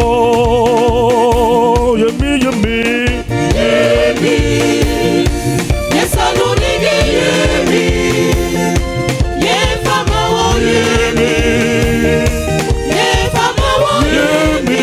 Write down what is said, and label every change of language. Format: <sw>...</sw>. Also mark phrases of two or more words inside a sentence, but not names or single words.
<ak>wo, yemi yemi, yemi,</ak> <en>yes I know</en> <ak>yemi, yefama wo yemi, yefama wo yemi,</ak>